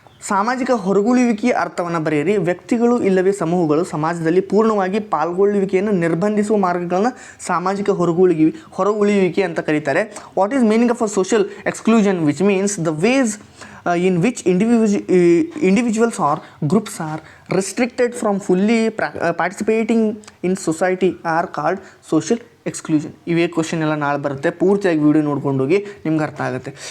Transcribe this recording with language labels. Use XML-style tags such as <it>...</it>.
<kn>ಸಾಮಾಜಿಕ ಹೊರಗುಳುವಿಕೆಯ ಅರ್ಥವನ್ನು ಬರೆಯಿರಿ. ವ್ಯಕ್ತಿಗಳು ಇಲ್ಲವೇ ಸಮೂಹಗಳು ಸಮಾಜದಲ್ಲಿ ಪೂರ್ಣವಾಗಿ ಪಾಲ್ಗೊಳ್ಳುವಿಕೆಯನ್ನು ನಿರ್ಬಂಧಿಸುವ ಮಾರ್ಗಗಳನ್ನು ಸಾಮಾಜಿಕ ಹೊರಗುಳುವಿಕೆ ಅಂತ ಕರೀತಾರೆ.</kn> <en>What is meaning of a social exclusion? Which means the ways in which individuals or groups are restricted from fully participating in society are called social exclusion.</en> <kn>ಇವೇ ಕ್ವಶನ್ ಎಲ್ಲ ನಾಳೆ ಬರುತ್ತೆ, ಪೂರ್ತಿಯಾಗಿ ವಿಡಿಯೋ ನೋಡ್ಕೊಂಡು ಹೋಗಿ ನಿಮ್ಗೆ ಅರ್ಥ ಆಗುತ್ತೆ.</kn>